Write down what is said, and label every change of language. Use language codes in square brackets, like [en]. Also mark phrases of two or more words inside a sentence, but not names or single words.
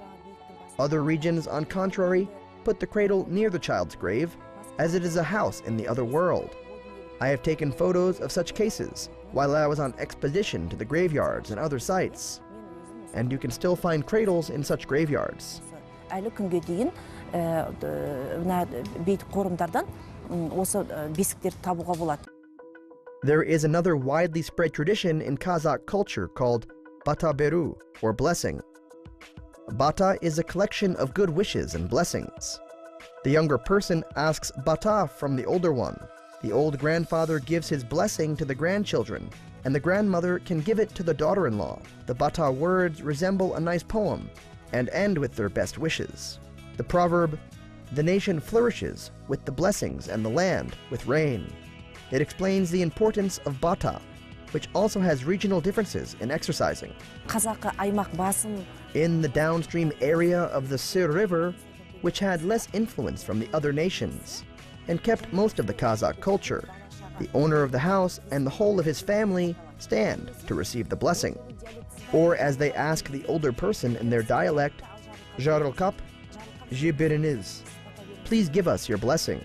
[en] Other regions, on contrary, put the cradle near the child's grave, as it is a house in the other world. I have taken photos of such cases while I was on expedition to the graveyards and other sites, and you can still find cradles in such graveyards. [kk] Әлі күнге дейін бейт қорымдардан осы бесіктерді табуға болады. [en] There is another widely spread tradition in Kazakh culture called [kk] бата беру, [en] or blessing. Bata is a collection of good wishes and blessings. The younger person asks bata from the older one. The old grandfather gives his blessing to the grandchildren, and the grandmother can give it to the daughter-in-law. The bata words resemble a nice poem and end with their best wishes. The proverb, "The nation flourishes with the blessings and the land with rain." It explains the importance of bata, which also has regional differences in exercising. [kk] Қазақы аймақ басым. [en] In the downstream area of the Sur River, which had less influence from the other nations, and kept most of the Kazakh culture. The owner of the house and the whole of his family stand to receive the blessing. Or as they ask the older person in their dialect, Jarılkap, Jibiriniz, please give us your blessing.